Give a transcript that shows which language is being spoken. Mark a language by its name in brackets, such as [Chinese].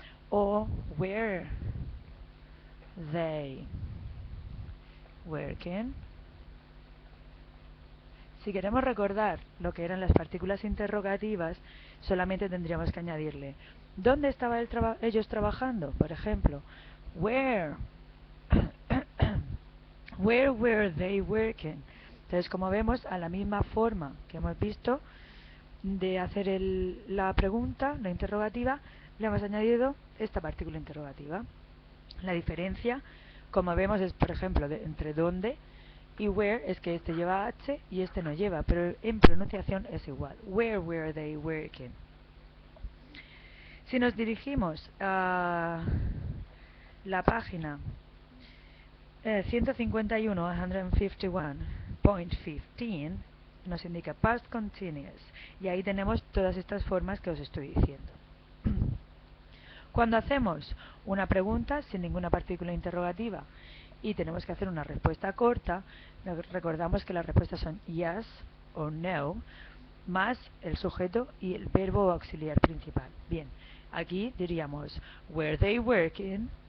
[English] O were they working. [Spanish] Si queremos recordar lo que eran las partículas interrogativas, solamente tendríamos que añadirle ¿dónde estaban ellos trabajando? Por ejemplo, [English] where where were they working. [Spanish] Entonces, como vemos, a la misma forma que hemos visto de hacer la pregunta, la interrogativa, le hemos añadido esta partícula interrogativa. La diferencia, como vemos, es, por ejemplo, entre dónde y where, es que este lleva H y este no lleva, pero en pronunciación es igual. [English] Where were they working? [Spanish] Si nos dirigimos a la página 151.15, nos indica past continuous, y ahí tenemos todas estas formas que os estoy diciendo. Cuando hacemos una pregunta sin ninguna partícula interrogativa y tenemos que hacer una respuesta corta, recordamos que las respuestas son yes o no, más el sujeto y el verbo auxiliar principal. Bien, aquí diríamos, [English] were they working?